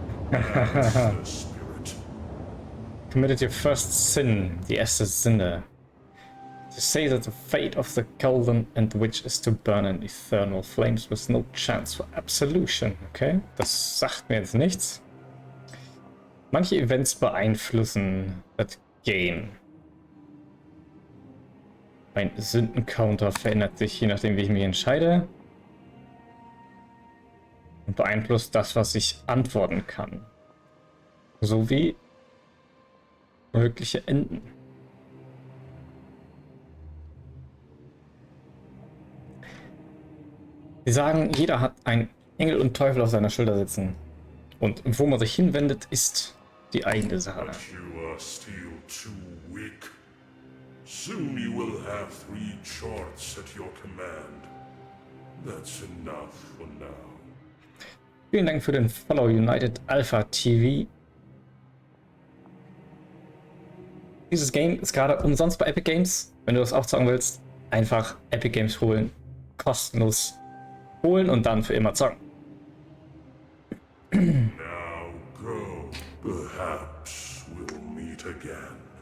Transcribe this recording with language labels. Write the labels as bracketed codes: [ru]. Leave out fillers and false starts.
[en] That's the spirit. Committed your first sin, [de] die erste Sünde. [en] To say that the fate of the golden and the witch is to burn in eternal flames with no chance for absolution. [de] Okay, das sagt mir jetzt nichts. Manche Events beeinflussen das Game. Mein Sündencounter verändert sich, je nachdem wie ich mich entscheide. Und beeinflusst das, was ich antworten kann. Sowie mögliche Enden. Sie sagen, jeder hat einen Engel und Teufel auf seiner Schulter sitzen. Und wo man sich hinwendet, ist die eigene Sache. [en] But you are still too weak. Soon you will have 3 charts at your command. That's enough for now. [de] Vielen Dank für den Follow, United Alpha TV. Dieses Game ist gerade umsonst bei Epic Games. Wenn du das auch zocken willst, einfach Epic Games holen. Kostenlos holen und dann für immer zocken. [en] Now go. Perhaps we'll meet again.